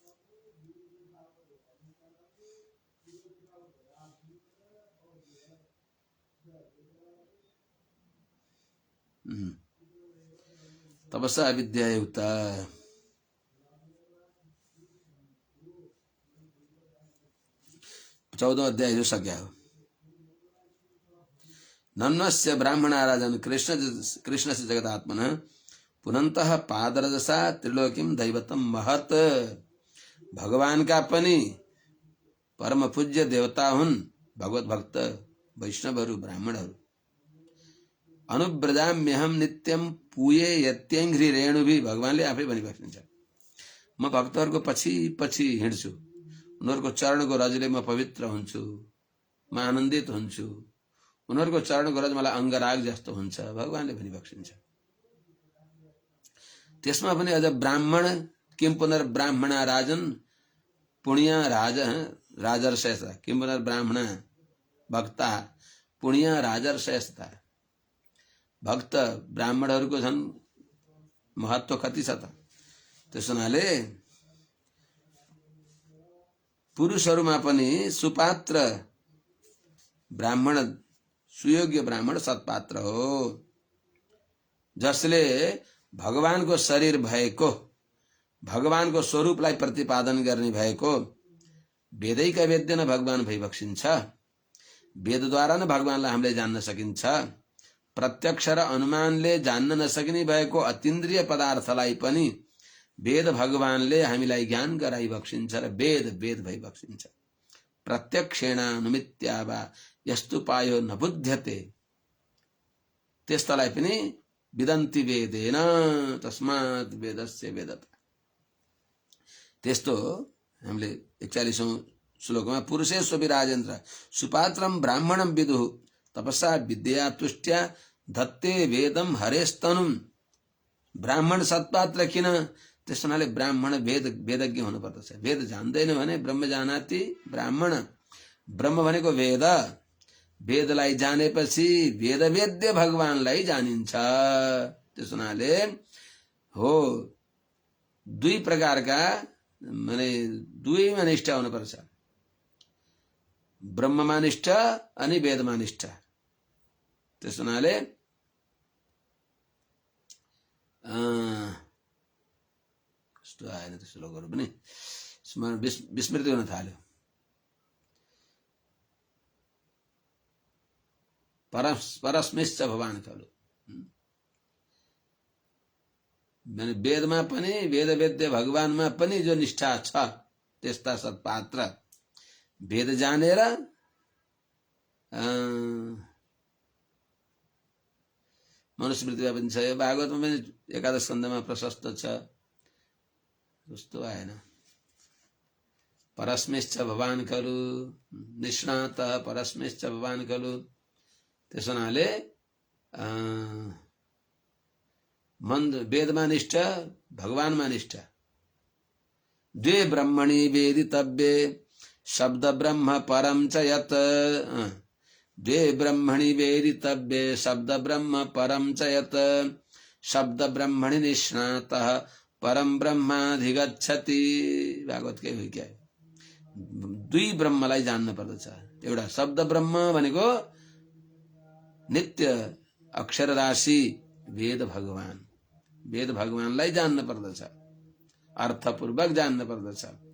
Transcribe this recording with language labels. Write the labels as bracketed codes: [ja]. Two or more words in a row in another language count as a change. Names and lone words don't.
[sa] तपसा विद्यायुक्ता [ne] 14वां अध्याय जो सक्या हो। [sa] नन्वस्य ब्राह्मणा राजन कृष्ण से जगदात्मन पुनन्तः पादरजसा त्रिलोकीम दैवतम महत। [ne] भगवान का पनि परम पूज्य देवता हुन् भगवत भक्त वैष्णवहरू ब्राह्मणहरू। [sa] अनुव्रजाम्यहम नित्यम पूये यत्यङ्घ्रि रेणुभि। [ne] भगवानले आफै भनिबस्नुहुन्छ म भक्तहरूको पछि पछि हिँड्छु, उनीहरूको चरणको रजले म पवित्र हुन्छु, म आनन्दित हुन्छु, उनीहरूको चरणको रज मलाई अङ्गराग जस्तो हुन्छ, भगवानले भनिबस्नुहुन्छ। त्यसमा पनि अझ [sa] ब्राह्मण किम पुनर्ब्राह्मणा राजन पुण्य राजर्षयस्ता किम पुनर्ब्राह्मणा भक्ता पुण्य राजर्षयस्ता। [ne] भक्त ब्राह्मणहरूको झन् महत्व कति छ त। त्यस हुनाले पुरुषहरूमा पनि सुपात्र ब्राह्मण सुयोग्य ब्राह्मण सत्पात्र हो, जसले भगवानको शरीर भएको, भगवानको स्वरूपलाई प्रतिपादन गर्ने भएको, वेदैका वेद्य न भगवान भइबक्सिन्छ। वेदद्वारा न भगवानलाई हामीले जान्न सकिन्छ। प्रत्यक्ष र अनुमानले जान्न नसकिने भएको अतीन्द्रिय पदार्थलाई पनि वेद भगवानले हामीलाई ज्ञान गराइबक्सिन्छ र वेद वेद भइबक्सिन्छ। [sa] प्रत्यक्षेणानुमित्या वा यस्तु पायो न बुध्यते [ne] त्यस्तलाई पनि [sa] विदन्ति वेदेन तस्मात् वेदस्य वेदता। [ne] त्यस्तो हामीले 41औं श्लोकमा [sa] पुरुषेश्व विराजेन्द्र सुपात्रम ब्राह्मणम विदुः तपसा विद्या तुष्ट्या धत्ते वेदम हरेस्तनुम। [ne] ब्राह्मण सत्पात्र किन? त्यस हुनाले ब्राह्मण वेदज्ञ हुनुपर्दछ। वेद जान्दैन भने [sa] ब्रह्म जानाति ब्राह्मण। [ne] ब्रह्म भनेको वेद, वेदलाई जानेपछि वेदवेद्य भगवानलाई जानिन्छ। त्यस हुनाले हो दुई प्रकारका माने दुईमा निष्ठा हुनुपर्छ, ब्रह्ममा निष्ठा अनि वेदमा निष्ठा। त्यस हुनाले कस्तो आएन त्यो श्लोकहरू पनि स्मरण विस्मृति हुन थाल्यो। [sa] परस्मिश्च भवान खलु। [ne] वेदमा पनि वेदवेद्य भगवानमा पनि जो निष्ठा छ त्यस्ता सत्पात्र वेद जानेर मनुस्मृतिमा पनि छ, भागवतमा पनि एकादश स्कन्धमा प्रशस्त छ। जस्तो आएन [sa] परस्मिश्च भवान खलु निष्णात परस्मिश्च भवान खलु। [ne] त्यस हुनाले वेदमा निष्ठा भगवानमा निष्ठा। [sa] द्वे ब्रह्मणि वेदितव्ये शब्द ब्रह्म परम च यत्। द्वे ब्रह्मणि वेदितव्ये शब्द ब्रह्म परम च यत्। शब्द ब्रह्मणि निष्णातः परम ब्रह्माधिगच्छति। [ne] भागवत के हो क्या? दुई ब्रह्मलाई जान्न पर्दछ। एउटा शब्द ब्रह्म भनेको नित्य अक्षर राशि वेद भगवान, वेद भगवानलाई जान्न पर्दछ, अर्थपूर्वक जान्न पर्दछ।